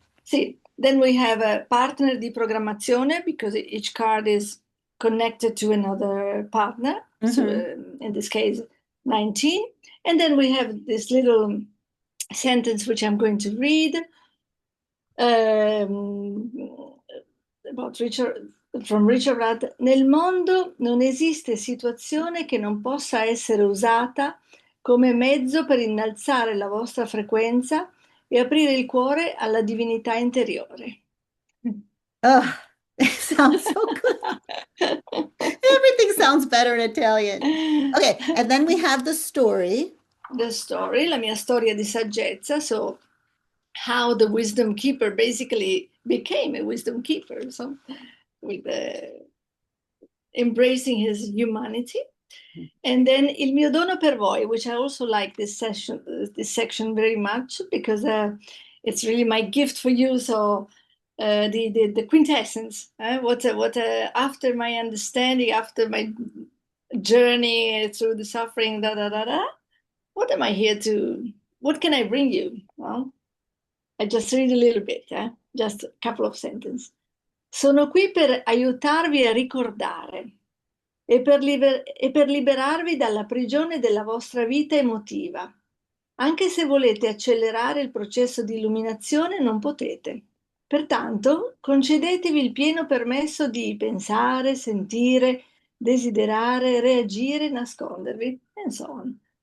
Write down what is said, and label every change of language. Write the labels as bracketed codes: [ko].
[en] sì, then we have a partner di programmazione because each card is connected to another partner. So Hmm. in this case, 19. And then we have this little sentence which I'm going to read um, about Richard, from Richard Rudd. [it] Nel mondo non esiste situazione che non possa essere usata come mezzo per innalzare la vostra frequenza e aprire il cuore alla divinità interiore. [en] Oh, sounds so good. Everything sounds better in Italian. Okay, and then we have the story. The story, [it] la mia storia di saggezza, [en] so how the wisdom keeper basically became a wisdom keeper, so with embracing his humanity. And then [it] Il mio dono per voi, [en] which I also like this section very much, because it's really my gift for you. So the quintessence, what after my understanding, after my journey through the suffering, what am I here to? What can I bring you? Well, I just read a little bit, just a couple of sentences. [it] Sono qui per aiutarvi a ricordare e per liberarvi dalla prigione della vostra vita emotiva. Anche se volete accelerare il processo di illuminazione, non potete. Pertanto, concedetevi il pieno permesso di pensare, sentire, desiderare, reagire, nascondervi, [en] and so on.